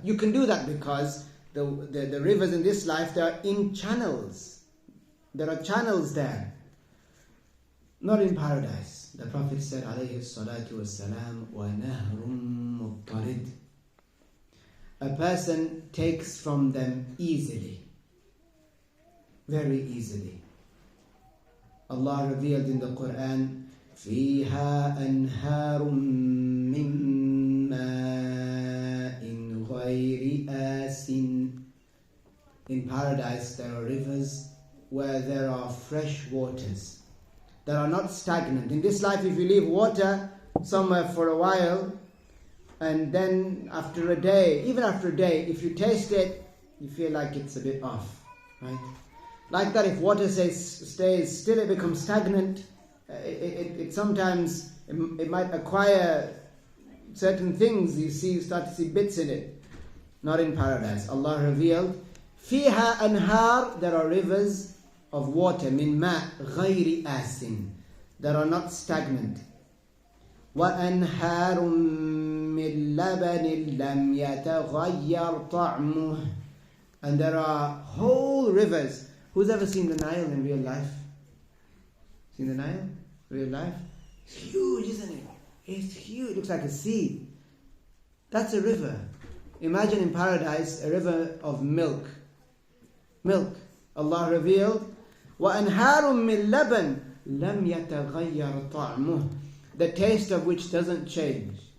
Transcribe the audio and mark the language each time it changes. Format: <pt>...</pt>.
<en>You can do that because the rivers in this life, they are in channels. There are channels there. Not in paradise. The Prophet said, alayhi salatu wassalam,</en> <ar>وَنَهْرٌ مُضْطَرِدٌ.</ar> <en>A person takes from them easily. Very easily. Allah revealed in the Quran,</en> <ar>فِيهَا أَنْهَارٌ مِّن مَّاءٍ غَيْرِ آسٍ.</ar> <en>In paradise there are rivers where there are fresh waters that are not stagnant. In this life, if you leave water somewhere for a while, and then after a day, even after a day, if you taste it, you feel like it's a bit off, right? Like that, if water stays still, it becomes stagnant. It sometimes it might acquire certain things. You start to see bits in it. Not in paradise. Allah revealed,</en> <ar>فِيهَا أَنْهَارٌ,</ar> <en>there are rivers of water,</en> <ar>min ma غَيْرِ آسٍ,</ar> <en>that are not stagnant.</en> <ar>وَأَنْهَارٌ مِّن لَبَنٍ لَمْ يَتَغَيَّرْ طَعْمُهُ,</ar> <en>and there are whole rivers. Who's ever seen the Nile in real life? Seen the Nile? Real life? It's huge, isn't it? It's huge. It looks like a sea. That's a river. Imagine in paradise a river of milk. Milk. Allah revealed,</en> <ar>وَأَنْهَارٌ مِّن لَبَنٍ لَمْ يَتَغَيَّرْ طَعْمُهُ,</ar> <en>the taste of which doesn't change.</en>